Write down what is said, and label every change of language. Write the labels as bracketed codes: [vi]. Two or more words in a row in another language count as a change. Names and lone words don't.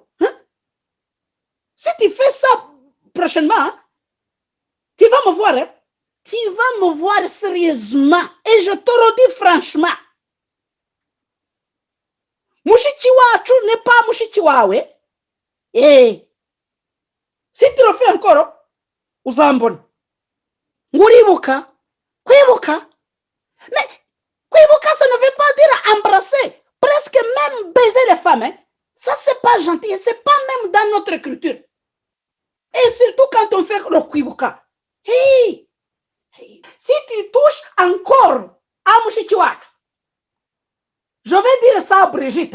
[fr] Si tu fais ça prochainement, tu vas me voir. Tu vas me voir sérieusement. Et je te le dis franchement. [rw] Mouchichi Wacho [fr] n'est pas [rw] Mouchichi Wawe. [fr] Et si tu le fais encore, [rw] uzambona. Nguribuka, kwibuka. [fr] Mais kwibuka, ça ne veut pas dire embrasser, presque même baiser les femmes. Ça, c'est pas gentil, c'est pas même dans notre culture. Et surtout quand on fait le kwibuka. Hey, si tu touches encore à [rw] Mouchichi Wacho, [fr] je vais dire ça à Brigitte.